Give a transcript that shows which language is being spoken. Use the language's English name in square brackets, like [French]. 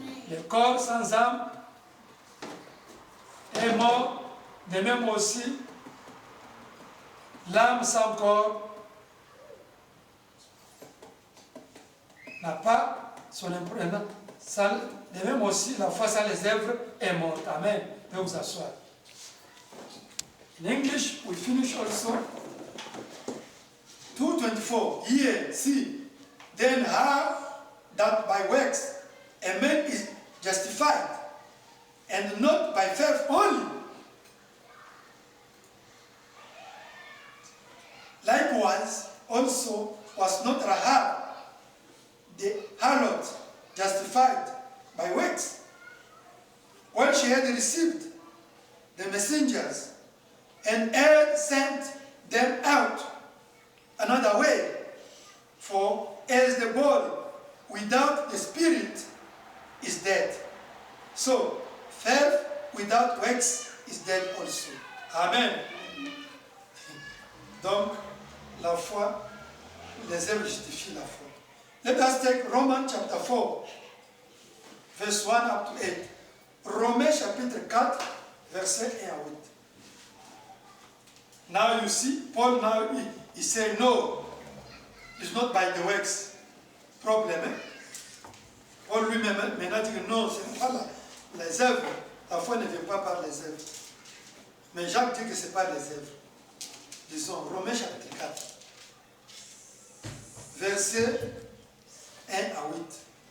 [French] Le corps sans âme est mort, de même aussi l'âme sans corps n'a pas son imprégnation. De même aussi la foi sans les œuvres est morte. Amen. Vous pouvez vous asseoir. [English] In English, we finish also 2:24. Here, see, then how that by works a man is justified, and not by faith only. Likewise, also was not Rahab the harlot justified by works when she had received the messengers and had sent them out another way? For as the body without the spirit is dead, so faith without works is dead also. Amen. [French] Donc, la foi, les œuvres justifient la foi. [English] Let us take Romans chapter 4, verse 1 up to 8. [French] Romains chapitre 4, verset 1 à 8. [English] Now you see, Paul now, he said, no, it's not by the works. Problem, hein? [French] Paul lui-même maintenant dit que non, ce n'est pas les œuvres. La foi ne vient pas par les œuvres. Mais Jacques dit que ce n'est pas les œuvres. Disons, Romains chapitre 4, verset 1 à 8.